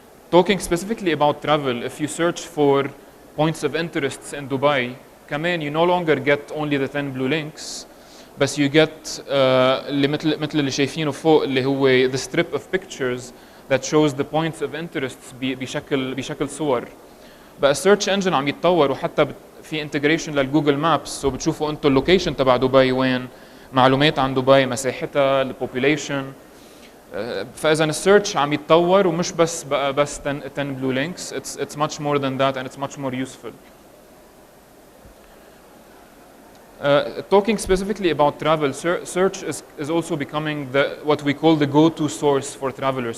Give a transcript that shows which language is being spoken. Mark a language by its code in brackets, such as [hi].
[en] Talking specifically about travel, if you search for points of interest in Dubai, [ar] كمان [en] you no longer get only the 10 blue links, but you get [ar] اللي مثل اللي شايفينه فوق اللي هو [en] the strip of pictures that shows the points of interest [ar] بشكل صور. بقى السيرش انجن عم يتطور، وحتى في انتجريشن للجوجل مابس، سو بتشوفوا انتم اللوكيشن تبع دبي وين، معلومات عن دبي، مساحتها، البوبوليشن. فاذا السيرش عم يتطور ومش بس [en] 10 blue links. It's much more than that and it's much more useful. Talking specifically about travel, search is also becoming what we call the go-to source for travelers.